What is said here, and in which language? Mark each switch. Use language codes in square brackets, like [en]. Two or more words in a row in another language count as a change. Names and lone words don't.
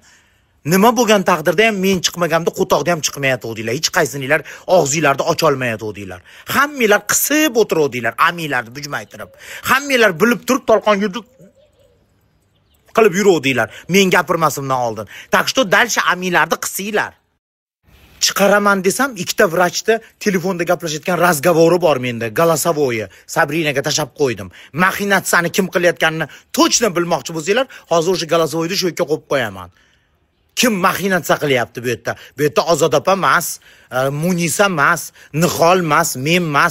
[uz] Nima bo'lgan taqdirda ham men chiqmagamda qo'toqda ham chiqmayotdinglar. Hech qaysininglar og'zinglarni ocha olmayotdinglar. Hammanglar qisib o'tirdinglar, aminglarni bujmaytirib. Hammanglar bilib turib tolqon yurdik qilib yuruvdinglar. Men gapirmasimdan oldin. [ru] Так что дальше [uz] aminglarni qisinglar. Chiqaraman desam, ikkita vrachda telefonda gaplashayotgan razgovori bor menda, голосовое. Sabrinaga tashab qo'ydim. Maxinatsiyani kim qilayotganini точно bilmoqchi bo'lsanglar, hozir o'sha голосовойni shu yerga qo'yib qo'yaman. Kim maxinatsiya qilyapti bu yerda? Bu yerda Ozodopa emas, Munisa emas, Nihol emas, men emas.